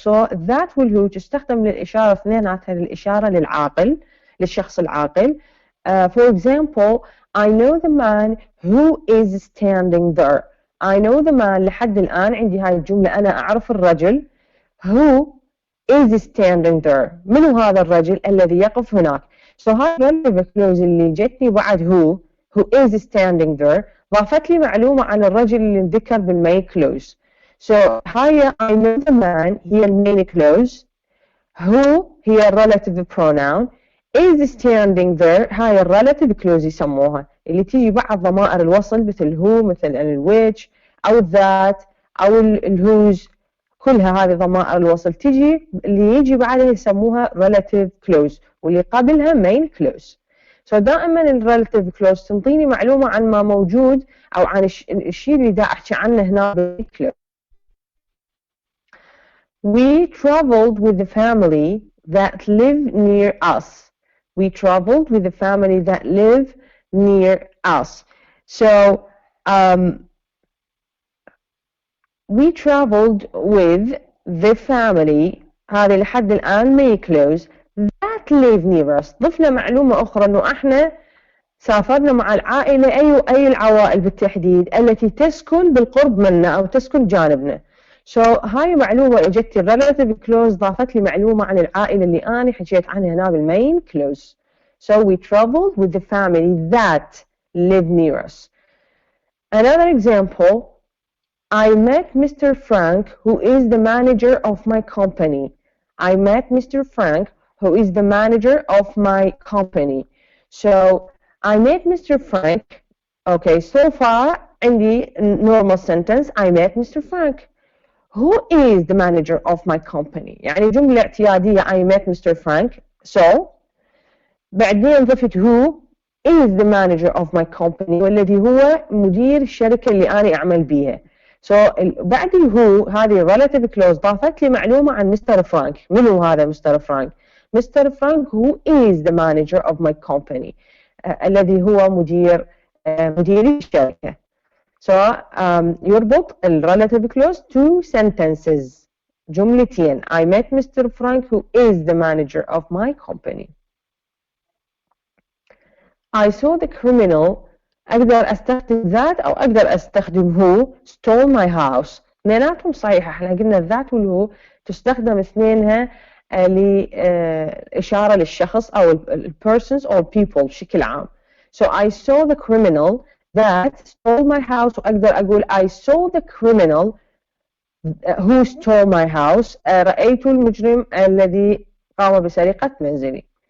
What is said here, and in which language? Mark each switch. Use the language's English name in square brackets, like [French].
[Arabic] So that والهو تستخدم للإشارة اثنيناتها للإشارة للشخص العاقل. [English] For example, I know the man who is standing there. I know the man. [Arabic] لحد الآن عندي هاي الجملة، أنا أعرف الرجل [English] who is standing there. [Arabic] من هو هذا الرجل الذي يقف هناك؟ So هاي relative clause اللي جتني بعد [English] who is standing there [Arabic] ضافت لي معلومة عن الرجل اللي انذكر بالmain clause. So هاي [English] I know the man [Arabic] هي المين clause، who هي relative pronoun، is standing there هاي relative clause يسموها، اللي تيجي بعد ضمائر الوصل مثل who، مثل which أو that أو whose، كلها هذه ضمائر الوصل تيجي اللي يجي بعدها يسموها relative clause، واللي قبلها main clause. So دائما relative clause تنطيني معلومة عن ما موجود أو عن الشيء اللي دا أحكي عنه هنا بالclause. [English] We traveled with the family that live near us. We traveled with the family that live near us. So we traveled with the family، [Arabic] هذه لحد الآن [English] main clause، that live near us. [Arabic] ضفنا معلومة أخرى أنه احنا سافرنا مع العائلة أي العوائل بالتحديد التي تسكن بالقرب منا أو تسكن جانبنا. So هاي معلومة اجت relative clause ضافت لي معلومة عن العائلة اللي أنا حكيت عنها هنا بالmain clause. [English] So we traveled with the family that live near us. Another example, I met Mr. Frank, who is the manager of my company. I met Mr. Frank, who is the manager of my company. So I met Mr. Frank. Okay, so far عندي normal sentence, I met Mr. Frank. Who is the manager of my company؟ [Arabic] يعني جملة اعتيادية [English] I met Mr. Frank. [Arabic] So بعدين ضفت [English] who is the manager of my company، [Arabic] والذي هو مدير الشركة اللي أنا أعمل بيها. So بعد who هذه relative clause ضافت لي معلومة عن مستر فرانك. من هو هذا مستر فرانك؟ مستر فرانك [English] who is the manager of my company، [Arabic] الذي هو مدير الشركة. [English] So يربط relative clause two sentences، جملتين. I met Mr. Frank who is the manager of my company. I saw the criminal [Arabic] أقدر أستخدم that أو أقدر أستخدم [English] who stole my house. [Arabic] اثنيناتهم صحيحة. احنا قلنا that والهو تستخدم اثنينها لإشارة للشخص أو [English] persons or people [Arabic] بشكل عام. [English] So I saw the criminal that stole my house [Arabic] وأقدر أقول [English] I saw the criminal who stole my house. [Arabic] رأيت المجرم الذي قام بسرقة منزلي.